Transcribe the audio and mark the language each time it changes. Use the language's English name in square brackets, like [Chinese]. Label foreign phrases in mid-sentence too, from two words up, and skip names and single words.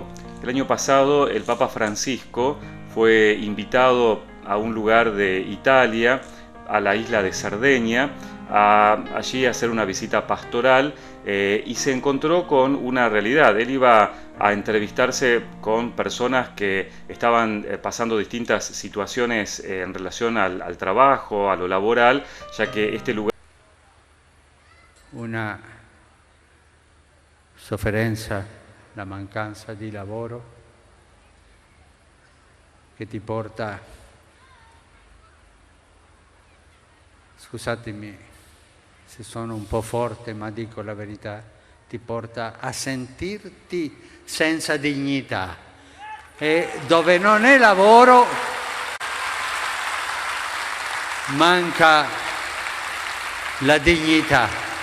[Spanish] El año pasado el Papa Francisco fue invitado a un lugar de Italia, a la isla de Cerdeña, allí a hacer una visita pastoral y se encontró con una realidad. Él iba a entrevistarse con personas que estaban pasando distintas situaciones en relación al trabajo, a lo laboral, ya que este lugar... [Italian] Una sofferenza, la mancanza di lavoro che ti porta, scusatemi se sono un po' forte ma dico la verità, ti porta a sentirti senza dignità, e dove non è lavoro manca la dignità.